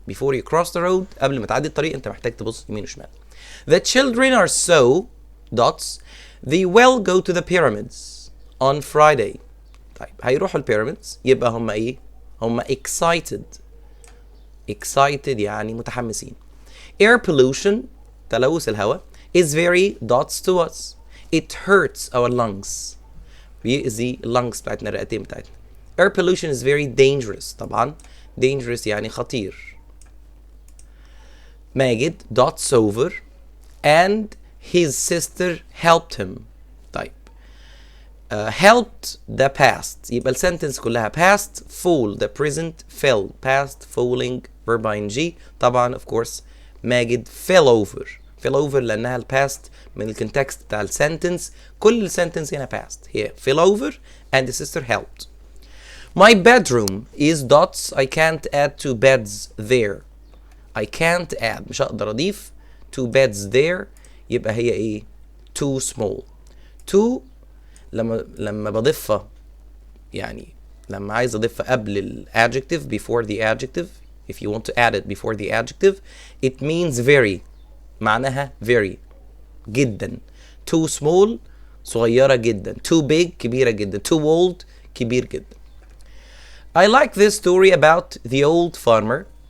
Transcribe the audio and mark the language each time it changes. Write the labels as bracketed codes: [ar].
[en] Before you cross the road [ar] قبل ما تعدي الطريق انت محتاج تبص يمين وشمال. [en] The children are so dots they will go to the pyramids on Friday. [ar] طيب هيروحوا البيراميدز يبقى هم ايه؟ هم excited يعني متحمسين. [en] Air pollution [ar] تلوث الهواء [en] is very dots to us. It hurts our lungs. [ar] بيأذي lungs بتاعتنا، الرئتين بتاعتنا. [en] Air pollution is very dangerous. [ar] طبعا dangerous يعني خطير. [en] ماجد dots over and his sister helped him. [ar] طيب [en] helped the past [ar] يبقى السنتنس كلها past. [en] fall the present fell past falling verb ing. [ar] طبعا [en] of course [ar] ماجد [en] fell over [ar] لأنها الباست من الكونتكست بتاع السنتنس. كل السنتنس هنا past. [en] هي fell over and the sister helped. My bedroom is dots. I can't add 2 beds there. I can't add [ar] مش هقدر أضيف [en] 2 beds there، [ar] يبقى هي إيه؟ [en] too small. [ar] too لما بضيفها يعني لما عايز أضيفها قبل ال adjective [en] before the adjective. If you want to add it before the adjective it means very. [ar] معناها very جدا. [en] too small [ar] صغيرة جدا. [en] too big [ar] كبيرة جدا. [en] too old [ar] كبير جدا. [en] I like this story about the old farmer.